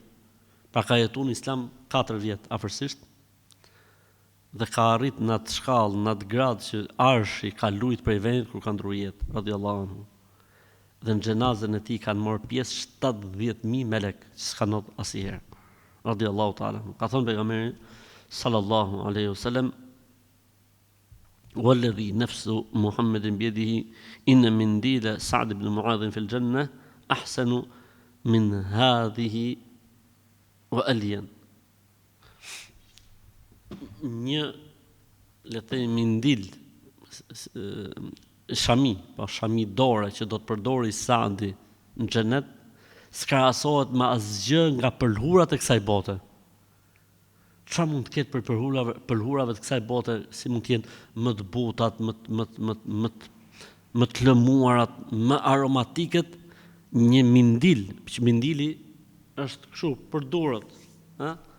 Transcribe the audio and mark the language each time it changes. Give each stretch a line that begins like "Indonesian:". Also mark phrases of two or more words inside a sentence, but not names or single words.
Albanian: Pra ka jetuar në Islam 4 vjet afërsisht, dhe ka arrit në atë shkallë, në atë grad që arshi ka lujt prej vendit kur ka ndruar jetë,
Arabic: رضي الله عنه.
Albanian: Dhe në xhenazën e tij kanë marrë pjesë 70.000 melek, që s'ka ndodhur asnjëherë.
Arabic: رضي الله تعالى.
Albanian: Ka thënë pejgamberi
Arabic: صلى الله عليه وسلم, والذي نفس محمد بيده إن منديل سعد بن معاذ في الجنة أحسن من هذه وألين.
Albanian: Një, le të themi, mindil, shami dore që do të përdori Saadi në xhenet, s'krahasohet me asgjë nga pëlhurat e kësaj bote. Çfarë mund të ketë për pëlhurave të kësaj bote, si mund të jenë më të butat, më të lëmuarat, më aromatikët, një mindil, që mindili është kështu për durët, ha?